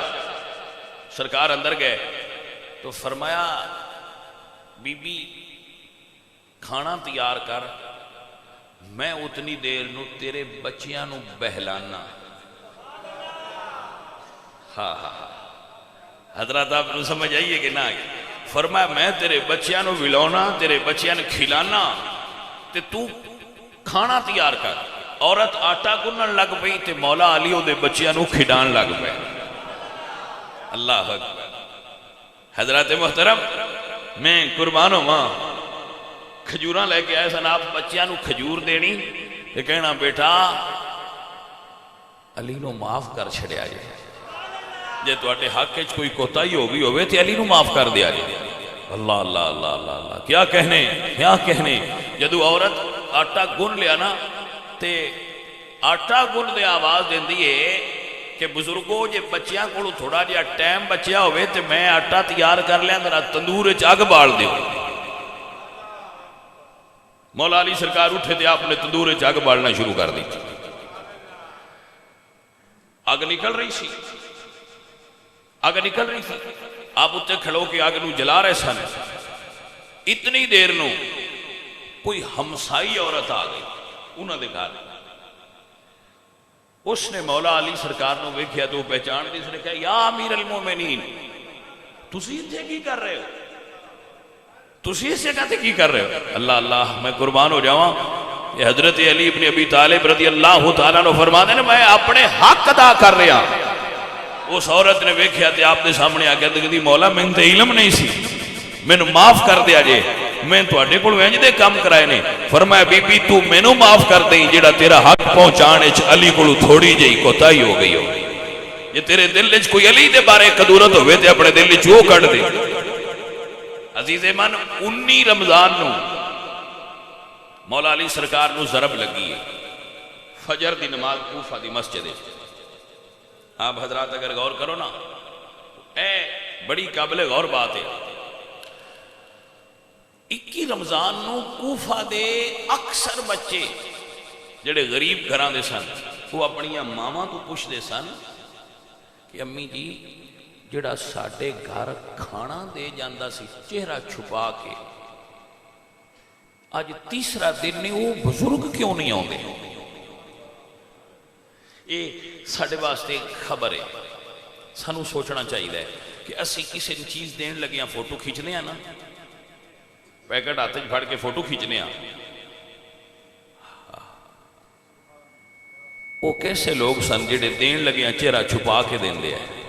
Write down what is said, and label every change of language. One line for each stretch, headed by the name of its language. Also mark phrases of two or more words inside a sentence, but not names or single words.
Punjabi: سرکار اندر گئے تو فرمایا بی بی کھانا تیار کر، میں اتنی دیر نو تیرے بچیاں نو بہلانا۔ ہاں ہاں ہاں حضرات آپ نے سمجھ آئیے کہ نہ آئیے؟ فرمایا میں تیرے بچیاں نو ولاونا، تیرے بچیاں نو کھلانا تے تو کھانا تیار کر۔ عورت آٹا گنن لگ پئی تے مولا علی او دے بچیاں نو کھڈان لگ پئے۔
Arabic: اللہ اکبر۔
Punjabi: حضرات محترم میں قربان ہواں، کھجوراں لے کے آئے سن، آپ بچیاں نو کھجور دینی تے کہنا بیٹا علی نو معاف کر چھڑیا جائے، جے تواڈے حق وچ کوئی کوتاہی ہو گئی ہوئے تے علی نو معاف کر دیا جائے۔ اللہ اللہ اللہ اللہ اللہ، کیا کہنے کیا کہنے۔ جدو عورت آٹا گن لیا نا تے آٹا گن دے آواز دیندی ہے کہ بزرگو جے بچیاں کو تھوڑا جہا ٹائم بچیا ہوئے تے میں آٹا تیار کر لیا، میرا تندور وچ اگ بال دیو۔ مولا علی سرکار اٹھے تے آپ نے تندور وچ اگ بالنا شروع کر دی۔ اگ نکل رہی سی، اگ نکل رہی تھی، آپ اتنے کھڑو کے آگ نو جلا رہے سن۔ اتنی دیر نو کوئی ہمسائی عورت آ گئی انہوں نے گھر، اس نے مولا علی سرکار نو ویکھیا تو پہچان دی، اس نے کہا
Arabic: یا امیر المومنین
Punjabi: تسی اتنے کی کر رہے ہو، تسی اس جگہ تے کی کر رہے ہو؟ اللہ اللہ میں قربان ہو جاواں، یہ حضرت علی ابن ابی طالب
Arabic: رضی اللہ تعالیٰ
Punjabi: نے فرما دے میں اپنے حق ادا کر رہا۔ اس عورت نے ویکھیا تے آپ نے سامنے آ کے کہندی مولا میں تے علم نہیں سی، مینوں معاف کر دیا جے، میں تواڈے کول انج دے کام کرائے نے۔ فرمایا بی بی تو مینوں معاف کر دیں جڑا تیرا حق پہنچانے وچ علی کول تھوڑی جہی کوتاہی ہو گئی ہو، جے تیرے دل وچ کوئی علی دے بارے کدورت ہوئے تے اپنے دل وچ وہ کڈ دے۔ عزیز من 19 رمضان نو مولا علی سرکار نو ضرب لگی ہے، فجر دی نماز کوفہ دی مسجد ہے۔ آپ حضرات اگر غور کرو نا اے بڑی قابل غور بات ہے۔ 21 رمضان نو کوفہ دے اکثر بچے جڑے غریب گھراں دے سن وہ اپنی ماواں تو پوچھدے سن کہ امی جی جڑا ساڈے گھر کھانا دے جاندا سی چہرہ چھپا کے، آج تیسرا دن نہیں وہ بزرگ کیوں نہیں آتے؟ یہ ساڈے واسطے خبر ہے، سانو سوچنا چاہیے کہ اسی کسی چیز دین لگے ہیں فوٹو کھینچنے ہیں نا، پیکٹ ہاتھ پھڑ کے فوٹو کھینچنے ہیں، وہ کیسے لوگ سن جڑے دین لگے ہیں چہرہ چھپا کے دین دے ہیں؟